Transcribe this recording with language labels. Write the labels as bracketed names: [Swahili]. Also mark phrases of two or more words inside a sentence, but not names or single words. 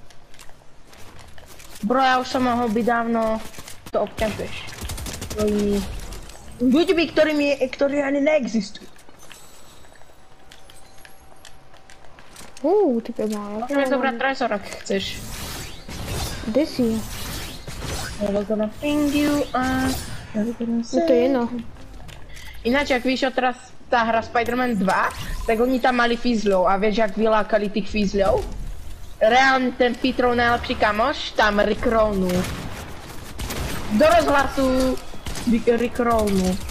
[Slovak] Bro, ja už som mohol byť dávno, to obťažuješ. Ľuďmi, ktorí ani neexistujú. Type má. Môžeme zobrať trezor, ak chceš. Kde si? [English] Never gonna find you, never gonna [Slovak] No to je jedno. Ináč, ak vyšiel teraz tá hra Spider-Man 2, tak oni tam mali fízľov a vieš, ak vylákali tých fízľov? Reálne ten Petrov najlepší kamoš, tam rickrollnú. Do rozhlasu rickrollnú.